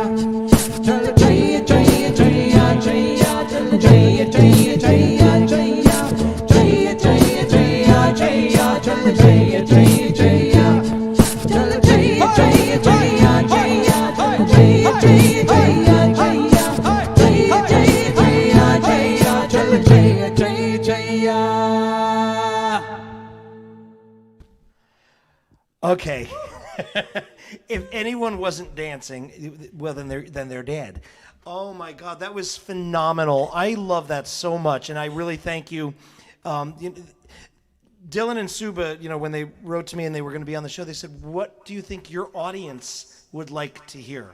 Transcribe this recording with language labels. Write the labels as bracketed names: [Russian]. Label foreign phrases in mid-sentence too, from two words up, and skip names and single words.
[Hindi] चल चैया चैया चैया चैया, चल चैया चैया चैया चैया, चैया चैया चैया चैया, चल चैया चैया चैया. चल चैया चैया चैया चैया, चल चैया चैया चैया चैया, चैया चैया चैया चैया, चल चैया चैया चैया. [English] Okay. If anyone wasn't dancing, well, then they're dead. Oh my God, that was phenomenal. I love that so much, and I really thank you. Dylan and Suba, when they wrote to me and they were going to be on the show, they said, "What do you think your audience would like to hear?"